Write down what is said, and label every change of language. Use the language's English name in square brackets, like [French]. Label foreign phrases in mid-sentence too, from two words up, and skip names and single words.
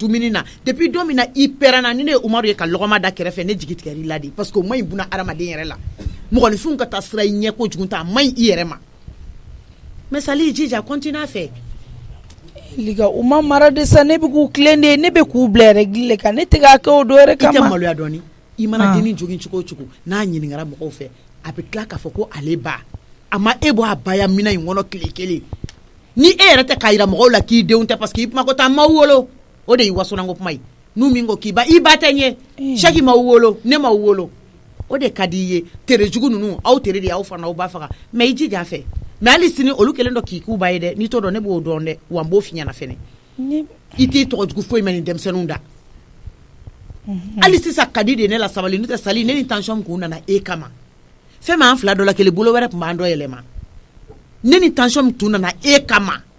[Bambara] dumuni na depuis don min na i pɛrɛnna ni ne ye Umaru ye ka lɔgɔma da kɛrɛfɛ ne jigi tigɛr'i la de [French] parce que [Bambara] o ma ɲi buna adamaden yɛrɛ la mɔgɔninfinw ka taa sira i ɲɛ kojugu ta a ma ɲi i yɛrɛ ma mais Sali jija continue a fɛ. Liga u ma mara de sa ne bɛ k'u tilen de ne bɛ k'u bila règle kan ne tɛ k'a kɛ o dɔ yɛrɛ kama. i tɛ maloya dɔɔni i mana dennin jogin cogo o cogo n'a ɲininkara mɔgɔw fɛ a bɛ tila k'a fɔ ko ale ba a ma e bɔ a ba ya mina in kɔnɔ tile kelen ni e yɛrɛ tɛ k'a yira mɔgɔw la k'i denw tɛ [French] parce que [Bambara] i kuma ko taa m'aw wolo o de y'i wasonanko kuma ye n'u min ko k'i ba i ba tɛ n ye chaque m'aw wolo ne m'aw wolo o de ka di i ye tere jugu ninnu aw tere de y'aw fana aw ba faga mais i jija a fɛ mais hali sini olu kelen dɔ k'i k'u ba ye dɛ n'i t'o dɔn ne b'o dɔn dɛ wa n b'o f'i ɲɛna fɛnɛ i t'i tɔgɔ jugu foyi ma nin denmisɛnninw da hali sisan ka di de ne la sabali n'o tɛ Sali ne ni tension kun nana e kama fɛn min an fila dɔ la kelen bolo wɛrɛ tun b'an dɔ yɛlɛma ne ni tension tun nana e kama.